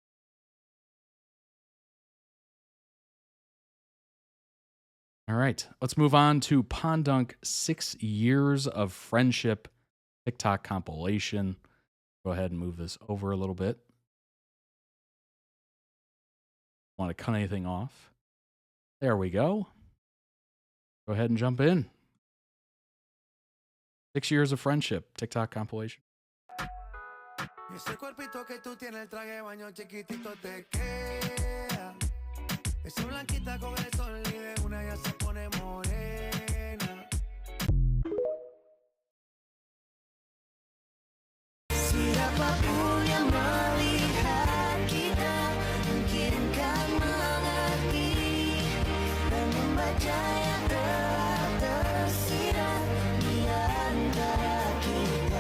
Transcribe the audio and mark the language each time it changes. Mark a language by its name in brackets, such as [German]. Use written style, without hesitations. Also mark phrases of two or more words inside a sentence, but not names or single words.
[English] All right, let's move on to PondDunk 6 Years of Friendship TikTok compilation. Go ahead and move this over a little bit. Want to cut anything off? There we go. Go ahead and jump in. 6 Years of Friendship TikTok compilation. [Spanish] Ese cuerpito que tú tienes, el traje de baño chiquitito te queda. Esa blanquita con el sol y de una ya se pone morena. [Indonesian] Siapapun yang melihat kita mungkin kan mengerti dan membaca yang telah tersirat di antara kita.